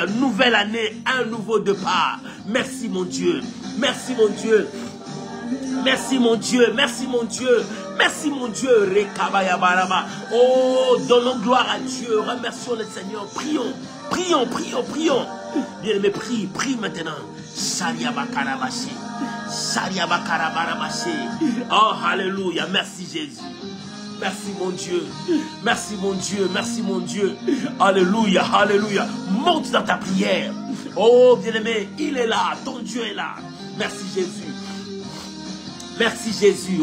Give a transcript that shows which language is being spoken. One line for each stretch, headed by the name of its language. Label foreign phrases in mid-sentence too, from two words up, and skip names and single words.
French: Nouvelle année, un nouveau départ. Merci mon Dieu. Merci mon Dieu. Merci mon Dieu. Merci mon Dieu. Merci mon Dieu. Oh, donnons gloire à Dieu. Remercions le Seigneur. Prions. Prions, prions, prions. Bien-aimé, prie, prie maintenant. Sharia bakarabashi. Sharia bakarabarabashi. Oh, alléluia. Merci Jésus. Merci mon Dieu. Merci mon Dieu. Merci mon Dieu. Alléluia. Alléluia. Monte dans ta prière. Oh, bien-aimé, il est là. Ton Dieu est là. Merci Jésus. Merci Jésus.